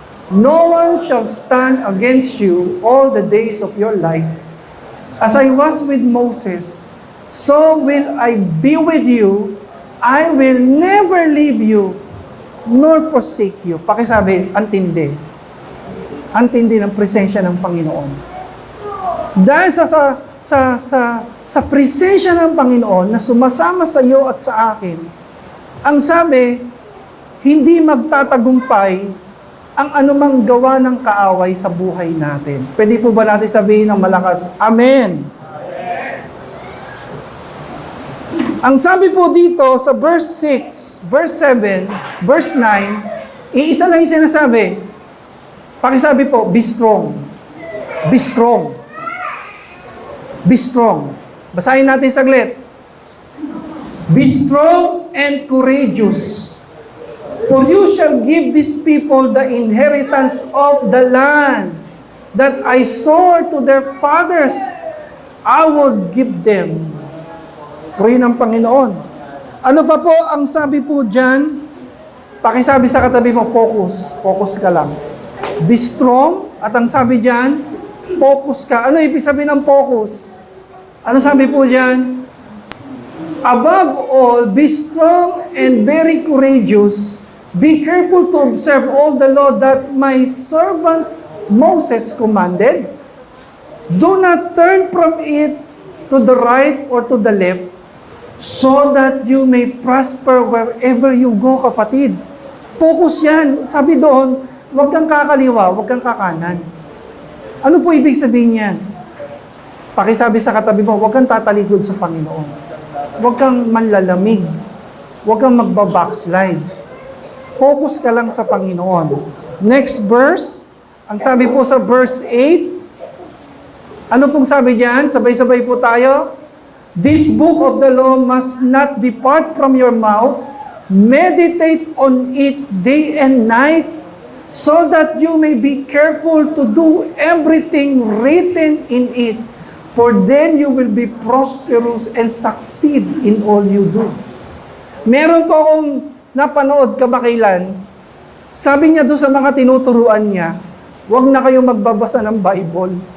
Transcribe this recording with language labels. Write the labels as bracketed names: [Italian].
[English] No one shall stand against you all the days of your life. As I was with Moses, so will I be with you. I will never leave you, nor forsake you. [Filipino] Pakisabi, antindi. Antindi ng presensya ng Panginoon. Dahil sa presensya ng Panginoon na sumasama sa iyo at sa akin, ang sabi, hindi magtatagumpay ang anumang gawa ng kaaway sa buhay natin. Pwede po ba natin sabihin ng malakas, Amen? Amen. Ang sabi po dito sa verse 6, verse 7, verse 9, iisa lang yung sinasabi. Pakisabi po, [English] be strong. Be strong. Be strong. [Filipino] Basahin natin saglit. [English] Be strong and courageous. For you shall give these people the inheritance of the land that I swore to their fathers. I will give them. [Filipino] Puri ng Panginoon. Ano pa po ang sabi po dyan? Pakisabi sa katabi mo, focus. Focus ka lang. [English] Be strong. [Filipino] At ang sabi dyan, focus ka. Ano ibig sabihin ng focus? Ano sabi po dyan? [English] Above all, be strong and very courageous. Be careful to observe all the law that my servant Moses commanded. Do not turn from it to the right or to the left, so that you may prosper wherever you go, kapatid. [Filipino] Focus yan. Sabi doon, huwag kang kakaliwa, huwag kang kakanan. Ano po ibig sabihin yan? Pakisabi sa katabi mo, huwag kang tatalikod sa Panginoon. Huwag kang manlalamig. Huwag kang magbabackslide. Focus ka lang sa Panginoon. Next verse, ang sabi po sa verse 8, ano pong sabi diyan? Sabay-sabay po tayo. [English] This book of the law must not depart from your mouth. Meditate on it day and night, so that you may be careful to do everything written in it. For then you will be prosperous and succeed in all you do. [Filipino] Meron po akong napanood kamakailan, sabi niya doon sa mga tinuturuan niya, huwag na kayong magbabasa ng Bible.